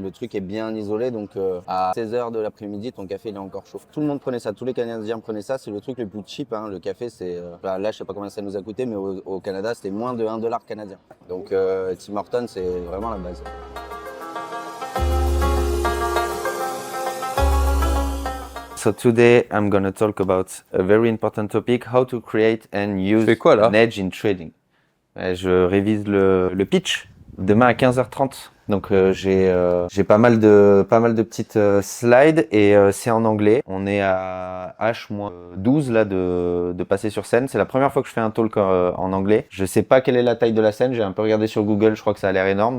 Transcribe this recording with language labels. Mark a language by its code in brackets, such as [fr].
[fr] Le truc est bien isolé, donc à 16h de l'après-midi, ton café il est encore chaud. Tout le monde prenait ça, tous les Canadiens prenaient ça. C'est le truc le plus cheap. Hein. Le café, c'est... là, je sais pas combien ça nous a coûté, mais au Canada, c'était moins de $1 canadien. Donc Tim Hortons, c'est vraiment la base. [en] So today I'm going to talk about a very important topic, how to create and use an edge in trading. [fr] Je révise le pitch demain à 15h30. Donc j'ai pas mal de petites slides et c'est en anglais. On est à H-12 là de passer sur scène. C'est la première fois que je fais un talk en anglais. Je sais pas quelle est la taille de la scène. J'ai un peu regardé sur Google. Je crois que ça a l'air énorme.